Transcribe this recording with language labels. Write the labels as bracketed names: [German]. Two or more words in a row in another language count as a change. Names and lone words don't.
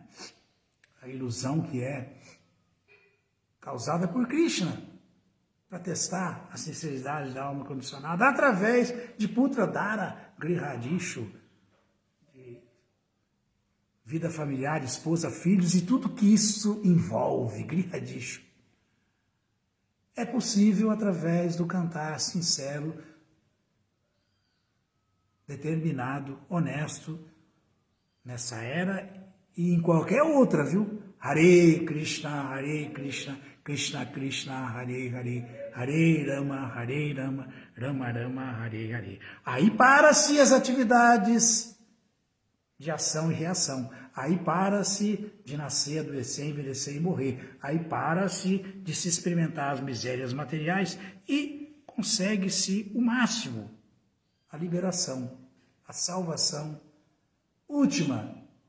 [Portuguese] A ilusão que é causada por Krishna, para testar a sinceridade da alma condicionada, através de [Sanskrit] Putradhara, Grihadishu, [Portuguese] de vida familiar, esposa, filhos e tudo que isso envolve, Grihadishu. É possível através do cantar sincero, determinado, honesto, nessa era e em qualquer outra, viu? [Sanskrit] Hare Krishna, Krishna Krishna, Hare Hare, Hare Rama, Rama Rama, Hare Hare. [Portuguese] Aí para-se as atividades de ação e reação. Aí para-se de nascer, adoecer, envelhecer e morrer. Aí para-se de se experimentar as misérias materiais e consegue-se o máximo, a liberação, a salvação última.